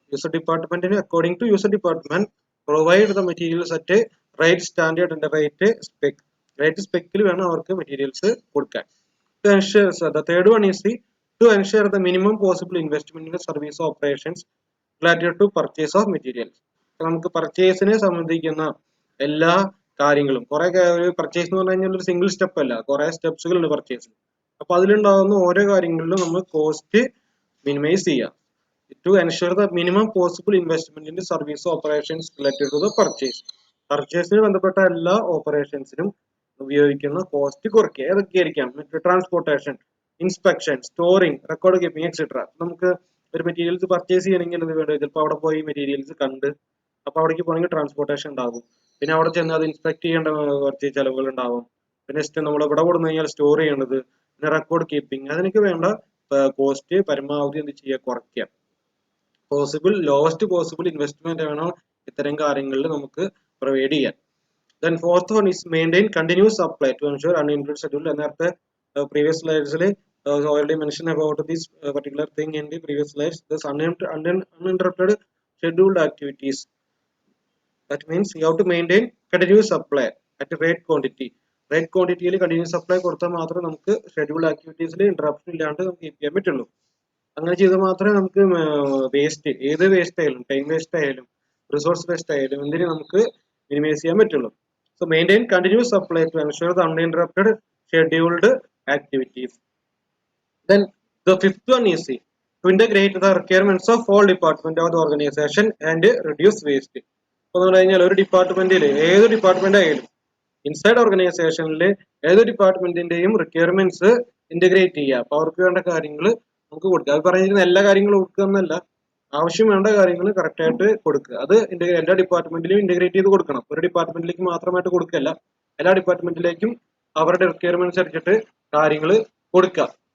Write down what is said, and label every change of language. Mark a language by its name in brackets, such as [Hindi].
[English] User department, according to user department, provide the materials at a right standard and the right spec. Right spec [Malayalam] il vena avarku materials kodukkan. [English] To ensure, so the third one is to ensure the minimum possible investment in the service operations related to purchase of materials. [Malayalam] നമുക്ക് പർച്ചേസിനെ സംബന്ധിക്കുന്ന എല്ലാ കാര്യങ്ങളും, കുറെ purchase എന്ന് പറഞ്ഞു കഴിഞ്ഞാൽ ഒരു single step അല്ല, കുറെ സ്റ്റെപ്സുകൾ ഉണ്ട് പർച്ചേസിൽ. അപ്പൊ അതിലുണ്ടാകുന്ന ഓരോ കാര്യങ്ങളിലും നമ്മൾ കോസ്റ്റ് മിനിമൈസ് ചെയ്യുക. [English] To ensure the minimum possible investment in service operations related to the purchase. [Malayalam] പർച്ചേസിന് ബന്ധപ്പെട്ട എല്ലാ ഓപ്പറേഷൻസിനും ഉപയോഗിക്കുന്ന കോസ്റ്റ് കുറയ്ക്കുക. ഏതൊക്കെയായിരിക്കാം? [English] Transportation, inspection, storing, record keeping etcetera. [Malayalam] നമുക്ക് ഒരു മെറ്റീരിയൽസ് പർച്ചേസ് ചെയ്യണമെങ്കിൽ അത് വേണ്ട, ചിലപ്പോൾ അവിടെ പോയി മെറ്റീരിയൽസ് കണ്ട് അപ്പൊ അവിടേക്ക് പോകണമെങ്കിൽ ട്രാൻസ്പോർട്ടേഷൻ ഉണ്ടാകും. പിന്നെ അവിടെ ചെന്ന് അത് ഇൻസ്പെക്ട് ചെയ്യേണ്ട കുറച്ച് ചിലവുകൾ ഉണ്ടാവും. പിന്നെ നമ്മൾ ഇവിടെ കൊടുന്നു കഴിഞ്ഞാൽ സ്റ്റോർ ചെയ്യേണ്ടത്, പിന്നെ റെക്കോർഡ് കീപ്പിംഗ്, അതിനൊക്കെ വേണ്ട കോസ്റ്റ് പരമാവധി എന്ത് ചെയ്യുക, കുറയ്ക്കുക. ലോവസ്റ്റ് പോസിബിൾ ഇൻവെസ്റ്റ്മെന്റ് വേണം ഇത്തരം കാര്യങ്ങളിൽ നമുക്ക് പ്രൊവൈഡ് ചെയ്യാൻ. [English] Then fourth one is maintain continuous supply to ensure uninterrupted schedule. നേരത്തെ previous slides already mentioned about this particular thing in the previous slides. This uninterrupted scheduled activities. That means you have to maintain continuous supply at a right quantity. [Malayalam] Right quantity യിൽ continuous supply കൊടുത്താൽ മാത്രമേ നമുക്ക് scheduled activities interruption ഇല്ലാണ്ട് നമുക്ക് keep ചെയ്യാൻ പറ്റുള്ളൂ. അങ്ങനെ ചെയ്താൽ മാത്രമേ നമുക്ക് വേസ്റ്റ്, ഏത് വേസ്റ്റ് ആയാലും, ടൈം വേസ്റ്റ് ആയാലും റിസോഴ്സ് വേസ്റ്റ് ആയാലും എന്തിനും നമുക്ക് മിനിമൈസ് ചെയ്യാൻ പറ്റുള്ളൂ. [English] So maintain continuous supply to ensure the uninterrupted scheduled activities. Then the fifth one is to integrate the requirements of all department of the organization and reduce waste. [Malayalam] അപ്പോൾ എന്ന് പറഞ്ഞാൽ ഒരു ഡിപ്പാർട്ട്മെന്റിൽ, ഏത് ഡിപ്പാർട്ട്മെന്റ് ആയാലും ഇൻസൈഡ് ഓർഗനൈസേഷനിൽ ഏത് ഡിപ്പാർട്ട്മെന്റിന്റെയും റിക്വയർമെന്റ്സ് ഇന്റഗ്രേറ്റ് ചെയ്യുക. അപ്പോൾ അവർക്ക് വേണ്ട കാര്യങ്ങൾ നമുക്ക് കൊടുക്കുക. അത് പറഞ്ഞിരുന്ന എല്ലാ കാര്യങ്ങളും കൊടുക്കുക എന്നല്ല, ആവശ്യം വേണ്ട കാര്യങ്ങൾ കറക്റ്റ് ആയിട്ട് കൊടുക്കുക. അത് എല്ലാ ഡിപ്പാർട്ട്മെന്റിലും ഇന്റഗ്രേറ്റ് ചെയ്ത് കൊടുക്കണം. ഒരു ഡിപ്പാർട്ട്മെന്റിലേക്ക് മാത്രമായിട്ട് കൊടുക്കുകയല്ല, എല്ലാ ഡിപ്പാർട്ട്മെന്റിലേക്കും അവരുടെ റിക്വയർമെന്റ്സ് അനുസരിച്ചിട്ട് കാര്യങ്ങൾ കൊടുക്കുക.